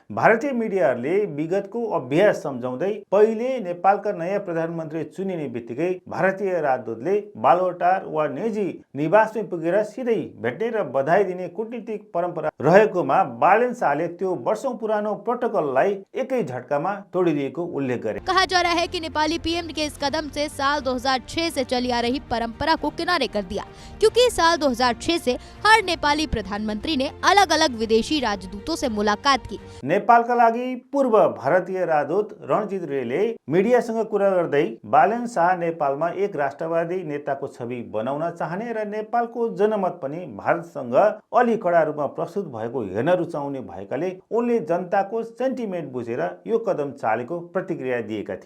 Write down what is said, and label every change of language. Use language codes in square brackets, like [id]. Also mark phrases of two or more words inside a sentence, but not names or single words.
[ne] भारतीय मिडियाहरूले विगतको अभ्यास सम्झाउँदै पहिले नेपालका नयाँ प्रधानमन्त्री चुनिने बित्तिकै भारतीय राजदूतले बालुवाटार वा निजी निवासमै पुगेर सिधै भेट्ने र बधाई दिने कूटनीतिक परम्परा रहेको बालेन शाहले त्यो वर्षौं पुरानो प्रोटोकॉललाई एकै झटकामा तोडिदिएको उल्लेख गरे। [hi] कहा जा रहा है कि नेपाली पीएम के इस कदम से साल 2006 से चली आ रही परंपरा को किनारे कर दिया, क्योंकि साल 2006 से हर नेपाली प्रधानमंत्री ने अलग अलग विदेशी राजदूतों से मुलाकात की। [ne] नेपालका लागि पूर्व भारतीय राजदूत रणजित रेले मिडियासँग कुरा गर्दै बालेन शाह नेपालमा एक राष्ट्रवादी नेताको छवि बनाउन चाहने र नेपालको जनमत पनि भारतसँग अलि कडा रूपमा प्रस्तुत भएको हेर्न रुचाउने भएकाले उनले जनताको सेन्टिमेन्ट बुझेर यो कदम चालेको प्रतिक्रिया दिएका थिए।